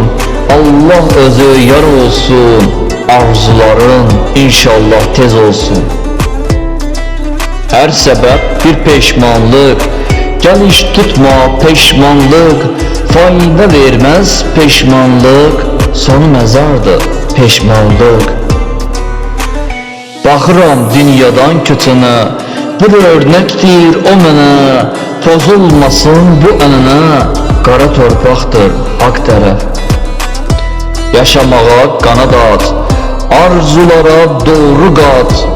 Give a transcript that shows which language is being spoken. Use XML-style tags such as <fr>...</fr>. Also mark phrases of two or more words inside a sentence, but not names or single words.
<az>Allah özü yar olsun, arzuların inşallah tez olsun.</az> <tr>Her sebep bir peşmanlık, gel iş tutma peşmanlık. Fayda vermez peşmanlık, sonu mezardır peşmanlık.</tr> <az>Baxıram dünyadan köçənə, bir örnəkdir o mənə. Pozulmasın bu ənənə, qara torpaqdır haq tərəf. Yaşamağa qanad at, arzulara doğru qat.</az>